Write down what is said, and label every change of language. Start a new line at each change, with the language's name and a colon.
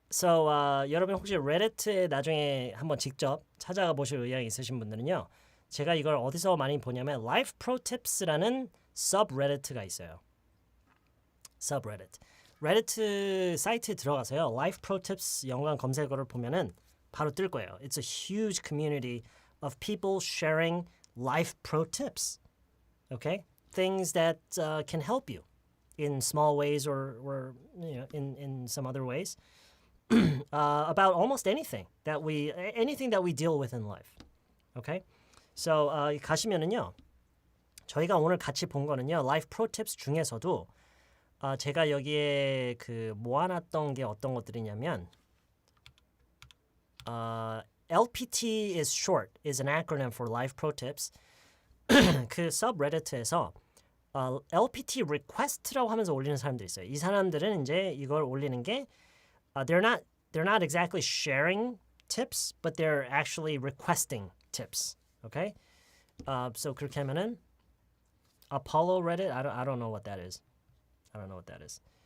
Korean: So, 여러분 혹시 레딧에 나중에 한번 직접 찾아가 보실 의향이 있으신 분들은요. 제가 이걸 어디서 많이 보냐면 Life Pro Tips라는 subreddit가 있어요. subreddit. 레디트 사이트에 들어가서요. Life Pro Tips 연관 검색어를 보면은 바로 뜰 거예요.
English: It's a huge community of people sharing life pro tips. Okay? Things that can help you in small ways or you know, in some other ways. About almost anything that we deal with in life. Okay? So 가시면은요.
Korean: 저희가 오늘 같이 본 거는요. Life Pro Tips 중에서도 제가 여기에 그 모아놨던 게 어떤 것들이냐면 LPT is short is an acronym for Life Pro Tips. 그 subreddit에서 LPT request라고 하면서 올리는 사람들이 있어요.
English: 이 사람들은 이제 이걸 올리는 게 they're not exactly sharing tips, but they're actually requesting tips. Okay? So 그렇게 하면은 Apollo Reddit, I don't know what that is. I don't know what that is.